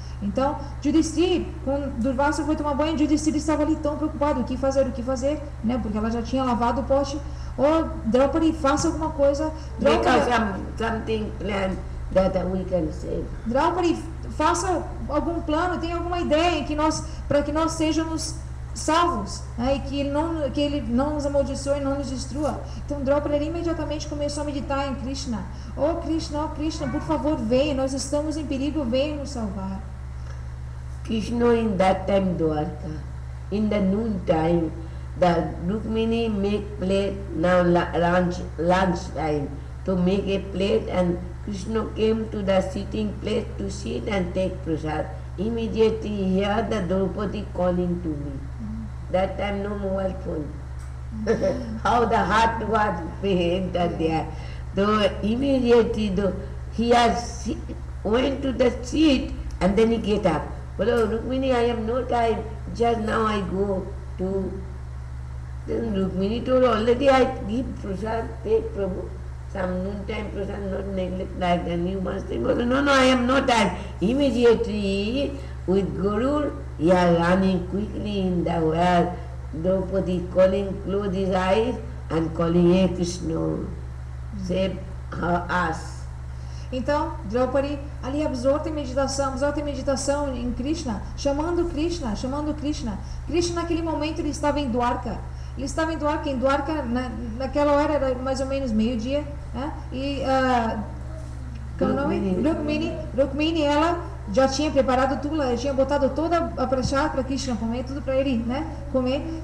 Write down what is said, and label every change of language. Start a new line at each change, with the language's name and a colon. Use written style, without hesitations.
Portuguese: Então, Yudhishthira, quando Durvasa foi tomar banho, Yudhishthira estava ali tão preocupado, o que fazer, né, porque ela já tinha lavado o pote. Draupadi, faça alguma coisa.
English: Something plan that we can save.
Portuguese: Draupadi, faça algum plano, tem alguma ideia para que nós sejamos salvos, né? E que ele não nos amaldiçoe e não nos destrua. Então Draupadi imediatamente começou a meditar em Krishna. Oh Krishna, por favor, venha, nós estamos em perigo, venha nos salvar.
English: Krishna in that time Dwarka, in the noon time, the Rukmini make plate now lunch time to make a plate, and Krishna came to the sitting place to sit and take prasad. Immediately he heard the Draupadi calling to me. That time no mobile phone. How the heart was pained there. Though immediately he has went to the seat and then he get up. But oh, Rukmini, I have no time. Just now I go to. Then Rukmini told, already I give prasad, take Prabhu. Some noontime prasad, not neglect like that. You must think, no, I have no time. Immediately, with Guru, he are running quickly in the well. Draupadi calling, close his eyes and calling, Hey Krishna, save us.
Portuguese: Então, Draupadi, ali absorta em meditação em Krishna, chamando Krishna. Krishna, naquele momento, ele estava em Dwarka. Em Dwarka, naquela hora era mais ou menos meio-dia, né? E qual é o nome? Rukmini, ela já tinha preparado tudo, ela tinha botado toda a prasad para Krishna comer, tudo para ele, né, comer.